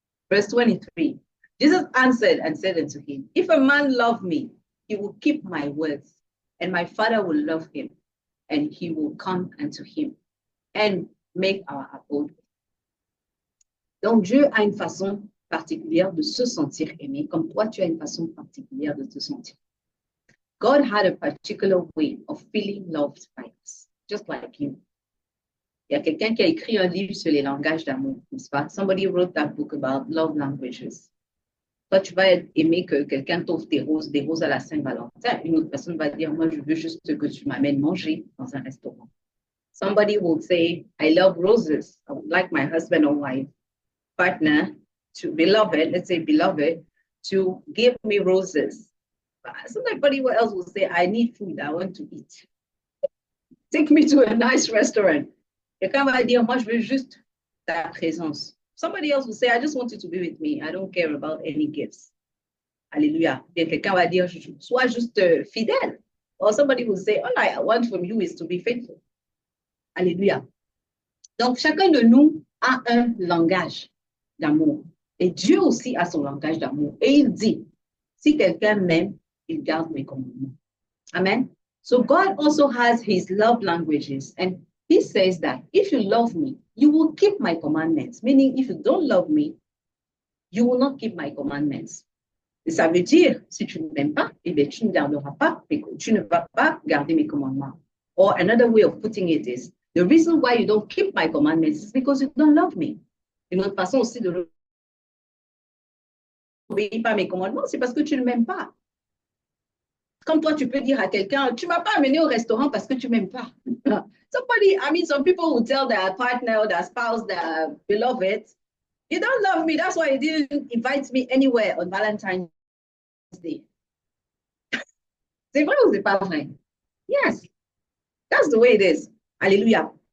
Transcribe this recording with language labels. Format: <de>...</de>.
<en>Verse 23, Jesus answered and said unto him, if a man love me, he will keep my words, and my Father will love him, and he will come unto him and make our abode.</en> <fr>Donc Dieu a une façon particulière de se sentir aimé, comme toi, tu as une façon particulière de te sentir.</fr> <en>God had a particular way of feeling loved by us, just like you.</en> <fr>Il y a quelqu'un qui a écrit un livre sur les langages d'amour, n'est-ce pas?</fr> <en>Somebody wrote that book about love languages.</en> <fr>Toi, tu vas aimer que quelqu'un t'offre des roses à la Saint-Valentin. Une autre personne va dire, moi, je veux juste que tu m'amènes manger dans un restaurant.</fr> <en>Somebody will say, I love roses. I would like my husband or my partner, to beloved, let's say beloved, to give me roses. Somebody else will say, I need food, I want to eat. Take me to a nice restaurant.</en> <fr>Quelqu'un va dire, moi, je veux juste ta présence.</fr> <en>Somebody else will say, I just want you to be with me. I don't care about any gifts.</en> <fr>Alléluia. Et quelqu'un va dire, sois juste fidèle.</fr> <en>Or somebody will say, all I want from you is to be faithful.</en> <fr>Alléluia. Donc, chacun de nous a un langage d'amour. Et Dieu aussi a son langage d'amour. Et il dit, si quelqu'un m'aime, il garde mes commandements. Amen.</fr> <en>So God also has his love languages. And he says that if you love me, you will keep my commandments. Meaning, if you don't love me, you will not keep my commandments.</en> <fr>Et ça veut dire, si tu ne m'aimes pas, eh bien, tu ne garderas pas, tu ne vas pas garder mes commandements.</fr> <en>Or another way of putting it is, the reason why you don't keep my commandments is because you don't love me.</en> <fr>Une autre façon aussi de n'obéir pas à mes commandements, c'est parce que tu ne m'aimes pas. Comme toi, tu peux dire à quelqu'un, tu ne m'as pas amené au restaurant parce que tu ne m'aimes pas.</fr> <en>Some people will tell their partner or their spouse, their beloved, you don't love me, that's why you didn't invite me anywhere on Valentine's Day.</en> <fr>C'est vrai ou c'est pas vrai?</fr> <en>Yes, that's the way it is.</en> <fr>Alléluia.</fr>